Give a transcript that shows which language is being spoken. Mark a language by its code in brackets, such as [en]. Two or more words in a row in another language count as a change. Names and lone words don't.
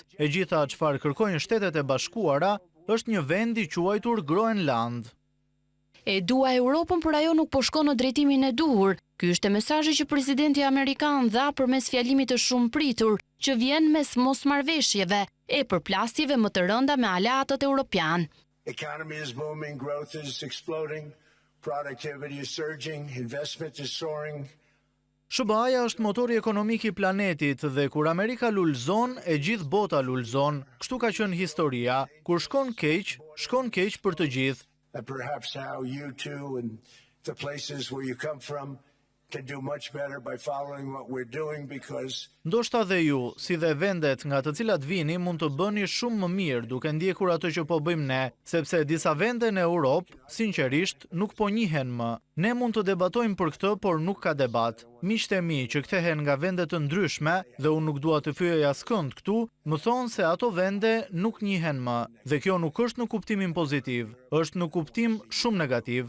[sq] E gjitha çfarë kërkojnë Shtetet e Bashkuara është një vend i quajtur Groenland. E dua Europën, por ajo nuk po shkon në drejtimin e duhur. Ky është mesazhi që presidenti amerikan dha përmes fjalimit të shumëpritur që vjen mes mosmarrveshjeve e përplasjeve më të rënda me aleatët europian. [en] Economy is booming, growth is exploding, productivity is surging, investment is soaring. [sq] SBA-ja është motori ekonomik i planetit dhe kur Amerika lulëzon, e gjithë bota lulëzon. Kështu ka qenë historia. Kur shkon keq për të gjithë. [en] And perhaps how you too and the places where you come from can do much better by following what we're doing because [sq] Ndoshta dhe ju, si dhe vendet nga të cilat vini, mund të bëni shumë më mirë duke ndjekur ato që po bëjmë ne, sepse disa vende në Europë, sinqerisht, nuk po njihen më. Ne mund të debatojmë për këtë, por nuk ka debat. Miqtë e mi që kthehen nga vende të ndryshme, dhe unë nuk dua të fyej askënd këtu, më thonë se ato vende nuk njihen më, dhe kjo nuk është në kuptimin pozitiv, është në kuptim shumë negativ.